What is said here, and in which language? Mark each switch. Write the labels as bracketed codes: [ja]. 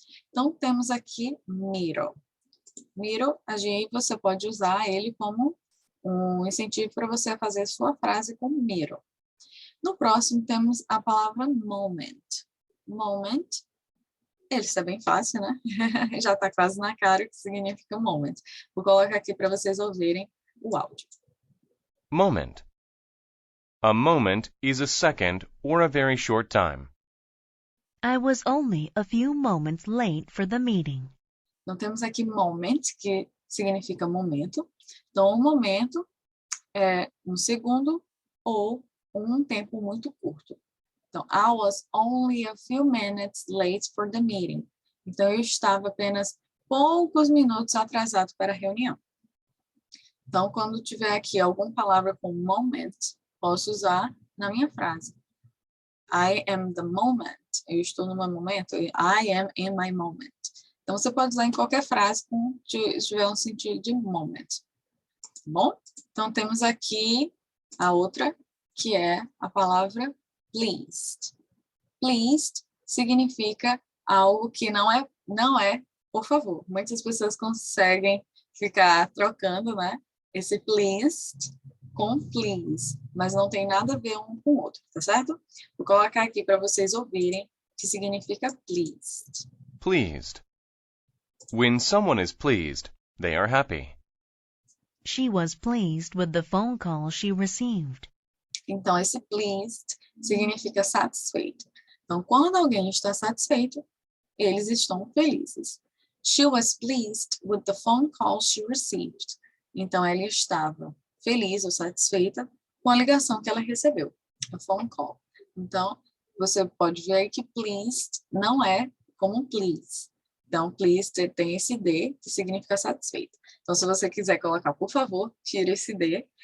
[pt] Então, temos aqui middle. Middle, aí você pode usar ele como um incentivo para você fazer sua frase com middle. No próximo, temos a palavra moment. Moment, ele está bem fácil, né? Já está quase na cara o que significa moment. Vou colocar aqui para vocês ouvirem o áudio. [en] Moment. A moment is a second or a very short time. I was only a few moments late for the meeting. [pt] Então, temos aqui moment, que significa momento. Então, um momento é um segundo ou um tempo muito curto. [en] Então, I was only a few minutes late for the meeting. [pt] Então, eu estava apenas poucos minutos atrasado para a reunião. Então, quando tiver aqui alguma palavra com moment, posso usar na minha frase. [en] I am the moment. [pt] Eu estou no meu momento. [en] I am in my moment. [pt] Então, você pode usar em qualquer frase se tiver um sentido de moment. Bom? Então, temos aqui a outra, que é a palavra pleased. Pleased significa algo que não é, por favor. Muitas pessoas conseguem ficar trocando, né? Esse pleased com please, mas não tem nada a ver um com o outro, tá certo? Vou colocar aqui para vocês ouvirem o que significa pleased. [en] Pleased. When someone is pleased, they are happy. She was pleased with the phone call she received. [pt] Então, esse pleased significa satisfeito. Então, quando alguém está satisfeito, eles estão felizes. [en] She was pleased with the phone call she received. [pt] Então, ela estava feliz ou satisfeita com a ligação que ela recebeu, [en] a phone call. [pt] Então, você pode ver aí que pleased não é como please. Então, pleased tem esse D, que significa satisfeito. Então, se você quiser colocar, por favor, tira esse D.